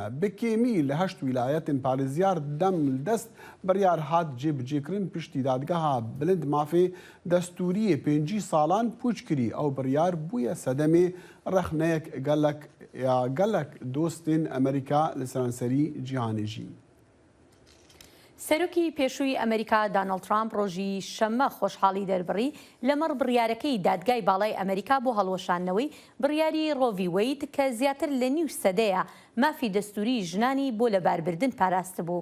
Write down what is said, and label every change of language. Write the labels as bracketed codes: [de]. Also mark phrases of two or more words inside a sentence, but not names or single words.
[ku] Bi kêmî li heşt wîlayetên parêzyar dem li dest biryar hat cêbicêkirin piştî dadgeha bilind mafê destûriyê 5 salan pûç kirî. Ew biryar bûye sedemê rexneyek gelek dostên Amerîka li seranserî cîhanê jî. [ckb] سەرۆکی پێشووی ئەمریکا دانەڵد ترامپ ڕۆژی شەممە خۆشحاڵی دەربڕی لەمەڕ بڕیارەکەی دادگای باڵای ئەمریکا بۆ هەڵوەشانەوەی بڕیاری ڕۆڤی وەید کە زیاتر لە نیو سەدەیە مافی دەستوری ژنانی بۆ لەباربردن پاراست بوو.